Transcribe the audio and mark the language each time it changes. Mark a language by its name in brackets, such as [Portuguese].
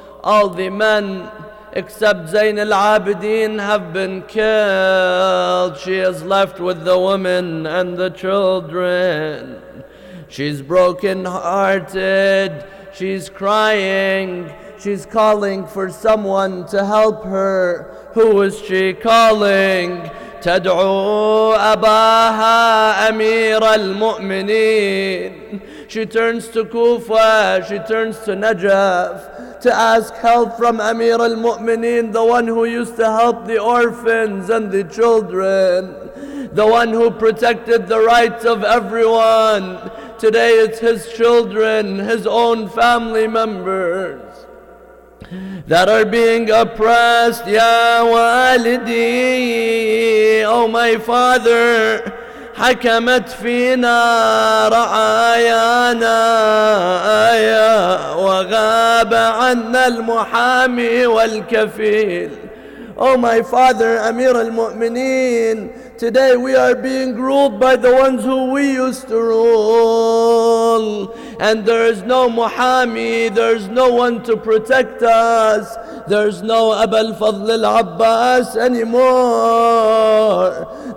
[English] All the men except Zain al-Abidin have been killed. She is left with the women and the children. She's broken-hearted. She's crying. She's calling for someone to help her. Who is she calling? [Arabic] تدعو أباها أمير المؤمنين. [English] She turns to Kufa. She turns to Najaf to ask help from Amir al-Mu'mineen, the one who used to help the orphans and the children, the one who protected the rights of everyone. Today it's his children, his own family members that are being oppressed. [Arabic] Ya walidi, [English] oh my father, [Arabic] حكمت فينا رعايانا وغاب عنا المحامي والكفيل. [English] Oh my father, Amir al-Mu'mineen, today we are being ruled by the ones who we used to rule. And there is no muhami, there is no one to protect us. There is no Aba al-Fadl al-Abbas anymore.